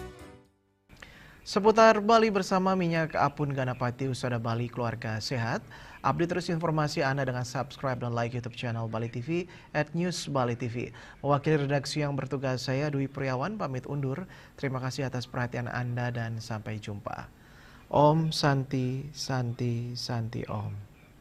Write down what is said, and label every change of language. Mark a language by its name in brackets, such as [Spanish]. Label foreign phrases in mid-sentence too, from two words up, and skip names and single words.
[Indonesian] Seputar Bali bersama Minyak Apun Ganapati Usada Bali Keluarga Sehat, Update terus informasi Anda dengan subscribe dan [English] like YouTube channel [Indonesian] Bali TV @newsbalitv. Mewakili redaksi yang bertugas, saya Dwi Priawan pamit undur. Terima kasih atas perhatian Anda dan sampai jumpa. [Sanskrit] Om Santi Santi Santi Om.